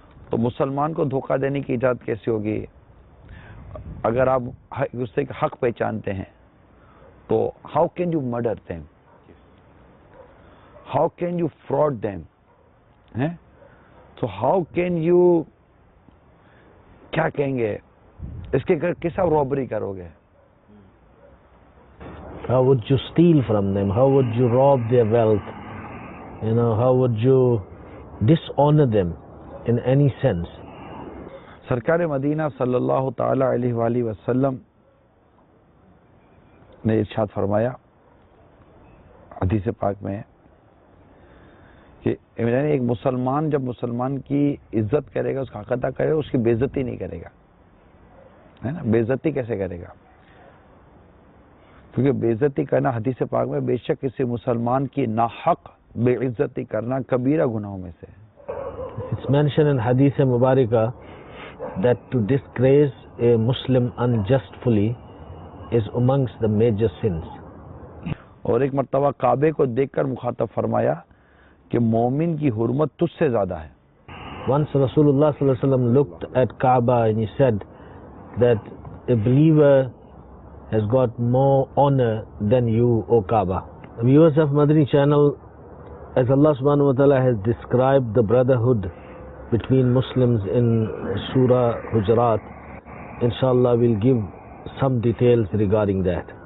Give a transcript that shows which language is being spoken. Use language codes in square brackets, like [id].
[ur] تو مسلمان کو دھوکہ دینے کی اجازت کیسے ہوگی؟ اگر آپ اس سے حق پہچانتے ہیں تو [en] how can you murder them, how can you fraud them, [ur] تو [en] how can you, [ur] کیا کہیں گے اس کے کیسا رابری کرو گے. [en] how would you steal from them, how would you rob their wealth, how would you dishonor them in any sense. [ur] سرکار مدینہ صلی اللہ تعالی علیہ وآلہ وسلم نے ارشاد فرمایا حدیث پاک میں کہ ایک مسلمان جب مسلمان کی عزت کرے گا, اس کا حق ادا کرے گا, اس کی بے عزتی نہیں کرے گا, ہے نا. بے عزتی کیسے کرے گا؟ کیونکہ بے عزتی کرنا حدیث پاک میں بے شک کسی مسلمان کی ناحق بے عزتی کرنا کبیرہ گناہوں میں سے. [en] It's mentioned in Hadith Mubarakah that to disgrace a Muslim unjustly is amongst the major sins. [ur] اور ایک مرتبہ کعبے کو دیکھ کر مخاطب فرمایا کہ مومن کی حرمت تجھ سے زیادہ ہے. [en] Once Rasulullah sallallahu alaihi wasallam looked at Kaaba and he said that a believer has got more honor than you, O Kaaba. Viewers of Madani channel, as Allah subhanahu wa ta'ala has described the brotherhood between Muslims in Surah Hujurat, inshallah we'll give some details regarding that.